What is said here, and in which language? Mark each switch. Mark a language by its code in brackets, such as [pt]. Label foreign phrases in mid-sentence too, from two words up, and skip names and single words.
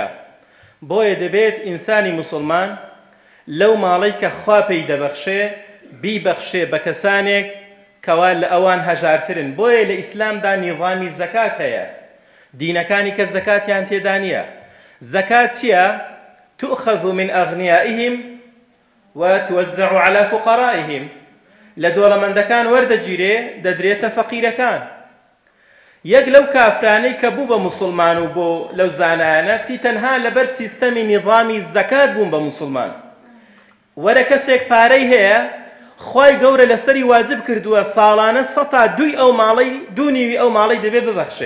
[ckb] بۆیە دەبێت ئینسانی موسڵمان لەو ماڵەی کە خوا پێی دەبەخشێ بیبەخشێ بە کەسانێک کەوا لە ئەوان هەژارترن. بۆیە لە ئیسلامدا نیظامی زەکات هەیە. دینەکانی کە زەکاتیان تێدا نییە. زەکات چییە؟ [ar] تؤخذ من ئەغنیائهم وتوزع على فقرائهم. [ckb] لە دۆڵەمەندەکان وەردەگیرێ دەدرێتە فەقیرەکان. یەک لەو کافرانەی کە بوو بە موسڵمان و بۆ لەو زانایانە کتی تەنها لەبەر سیستەمی نیظامی زەکات بوون بە موسڵمان. وەرە کەسێک پارەی هەیە، خوای گەورە لەسەری واجب کردووە ساڵانە 100 ئەو ماڵەی دوونیوی ئەو ماڵەی دەبێت ببەخشێ.